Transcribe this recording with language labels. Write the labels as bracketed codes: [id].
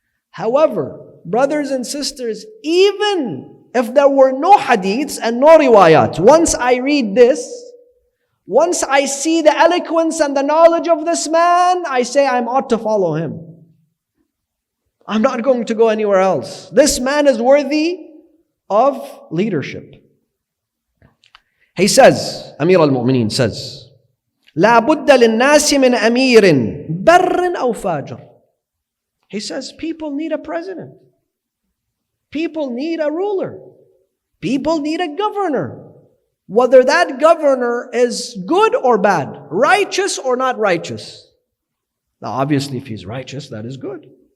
[en] However, brothers and sisters, even if there were no hadiths and no riwayat, once I read this, once I see the eloquence and the knowledge of this man, I say I ought to follow him. I'm not going to go anywhere else. This man is worthy of leadership. He says, Amir al-Mu'mineen says, [ar] لا بد للناس من أمير بر أو فاجر. [en] He says people need a president. People need a ruler. People need a governor. Whether that governor is good or bad, righteous or not righteous. Now obviously if he's righteous, that is good.